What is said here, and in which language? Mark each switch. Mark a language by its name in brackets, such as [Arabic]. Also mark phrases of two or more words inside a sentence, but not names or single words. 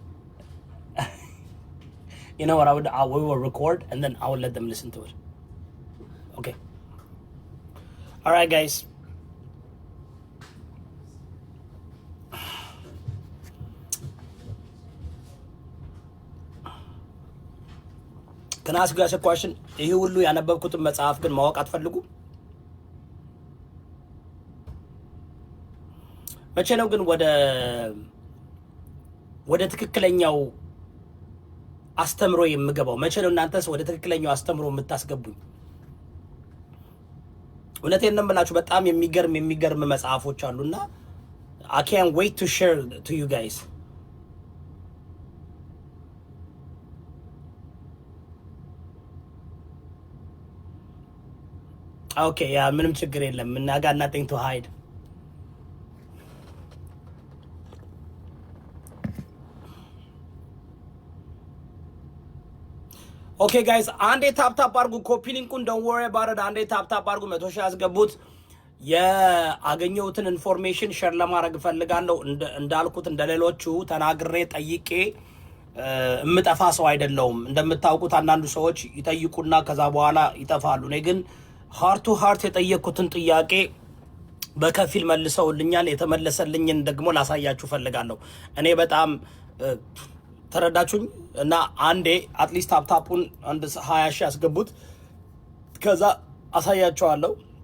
[English] You know what we will record and then I will let them listen to it. Okay. All right, guys. Can I ask you guys a question? [Amharic] ይሄ ሁሉ ያነበብኩትን መጽሐፍ ግን ማወቅ አትፈልጉም? መቼ ነው ግን ወደ ትክክለኛው አስተምሮ የምገባው? መቼ ነው እናንተስ ወደ ትክክለኛው አስተምሮ የምታስገቡኝ? እውነቴን ነው የምላችሁ፣ በጣም የሚገርም መጽሐፎች አሉና [English] I can't wait to share to you guys. Okay, yeah, [Amharic] ምንም ችግር የለም. [English] I got nothing to hide. okay guys [Amharic] አንዴ ታፕ አድርጉ። ኮፒ ሊንኩን [English] don't worry about it። [Amharic] አንዴ ታፕ አድርጉ። 100 ሺህ ያስገቡት። የአገኘሁትን ኢንፎርሜሽን ሼር ለማድረግ እፈልጋለሁ። እንዳልኩት እንደሌሎቹ ተናግሬ ጠይቄ እምጠፋ ሰው አይደለሁም። እንደምታውቁት አንዳንዱ ሰዎች ይጠይቁና ከዛ በኋላ ይጠፋሉ። እኔ ግን [English] heart to heart [Amharic] የጠየቅኩትን ጥያቄ በከፊል መልሰውልኛል። የተመለሰልኝን ደግሞ ላሳያችሁ ፈልጋለሁ። እኔ በጣም ተረዳችሁኝ እና አንዴ አትሊስት ታፕታፑን አንድ 20 ሺህ ያስገቡት። ከዛ አሳያችኋለሁ።